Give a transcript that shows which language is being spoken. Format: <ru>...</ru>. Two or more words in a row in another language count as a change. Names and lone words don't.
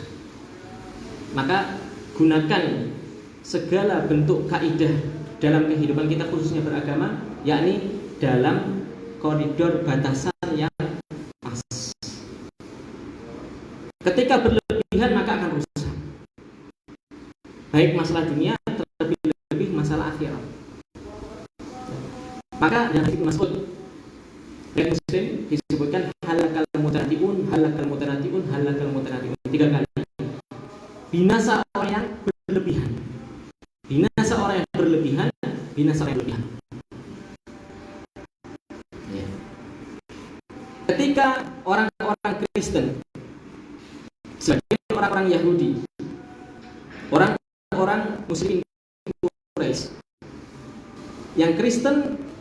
<id>Maka gunakan segala bentuk kaidah dalam kehidupan kita, khususnya beragama, yakni dalam koridor batasan yang pas. Ketika berlebihan maka akan rusak, baik masalah dunia, terlebih masalah akhirat. Maka dalam hadits Mas'ud dari Muslim disebutkan</id> <ar>هلك المتنطعون, هلك المتنطعون, هلك المتنطعون,</ar> <id>3 kali. Binasa orang yang berlebihan, binasa orang yang berlebihan, binasa orang yang berlebihan. Ya. Ketika orang-orang Kristen, sebagian orang-orang Yahudi, orang-orang Muslim Quraisy, yang Kristen</id>